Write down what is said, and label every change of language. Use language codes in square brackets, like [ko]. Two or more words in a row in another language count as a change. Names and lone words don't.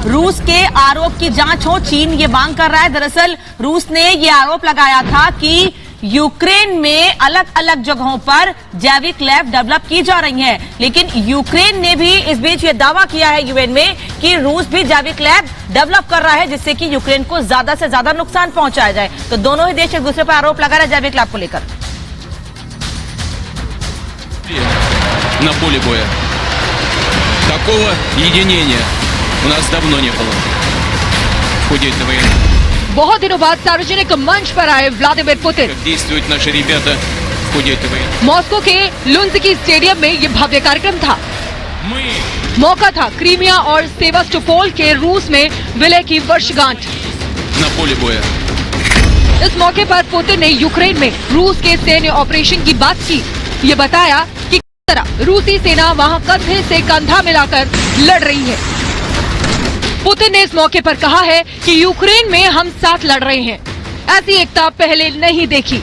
[hi] रूस के आरोप की जांच हो, चीन ये मांग कर रहा है। दरअसल रूस ने ये आरोप लगाया था कि यूक्रेन में अलग अलग जगहों पर जैविक लैब डेवलप की जा रही हैं, लेकिन यूक्रेन ने भी इस बीच ये दावा किया है यूएन में कि रूस भी जैविक लैब डेवलप कर रहा है, जिससे कि यूक्रेन को ज्यादा से ज्यादा नुकसान पहुंचाया जाए। तो दोनों ही देश एक दूसरे पर आरोप लगा रहे हैं जैविक लैब को लेकर। [ru] На поле боя. Такого единения у нас давно не было. В ходе этой войны. [hi] बहुत दिनों बाद सार्वजनिक मंच पर आए व्लादिमीर पुतिन। [ru] Как действуют наши रебята в ходе этой войны. [hi] मॉस्को के लुंस्की स्टेडियम में ये भव्य कार्यक्रम था। [ru] Мы [hi] मौका था क्रीमिया और सेवास्टोपोल के रूस में विलय की वर्षगांठ। [ru] на поле बोया. [hi] इस मौके पर पुतिन ने यूक्रेन में रूस के सैन्य ऑपरेशन की बात की। ये बताया कि किस तरह रूसी सेना वहां कंधे से कंधा मिलाकर लड़ रही है। पुतिन ने इस मौके पर कहा है कि यूक्रेन में हम साथ लड़ रहे हैं, ऐसी एकता पहले नहीं देखी।